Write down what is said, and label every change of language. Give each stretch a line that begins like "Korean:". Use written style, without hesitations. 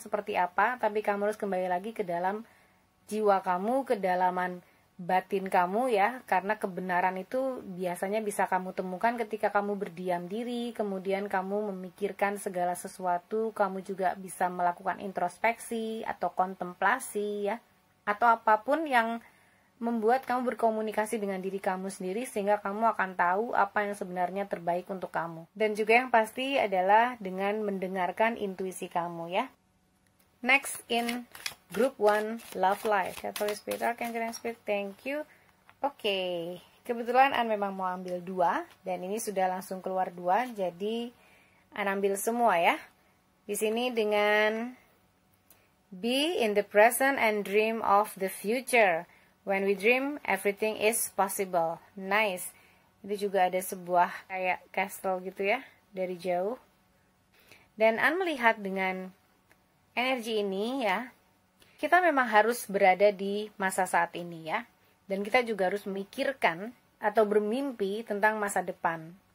Indonesian: Seperti apa, tapi kamu harus kembali lagi ke dalam jiwa kamu, kedalaman batin kamu ya, karena kebenaran itu biasanya bisa kamu temukan ketika kamu berdiam diri, kemudian kamu memikirkan segala sesuatu, kamu juga bisa melakukan introspeksi atau kontemplasi ya, atau apapun yang membuat kamu berkomunikasi dengan diri kamu sendiri sehingga kamu akan tahu apa yang sebenarnya terbaik untuk kamu. Dan juga yang pasti adalah dengan mendengarkan intuisi kamu ya.
English: Next in group 1 love life. Holy Spirit, Archangel Spirit, thank you.
Indonesian: Oke, kebetulan An memang mau ambil 2 dan ini sudah langsung keluar 2, jadi An ambil semua ya. Di sini dengan
English: be in the present and dream of the future. When we dream, everything is possible. Nice.
Indonesian: Itu juga ada sebuah kayak castle gitu ya, dari jauh. Dan An melihat dengan energi ini ya, kita memang harus berada di masa saat ini ya. Dan kita juga harus memikirkan atau bermimpi tentang masa depan.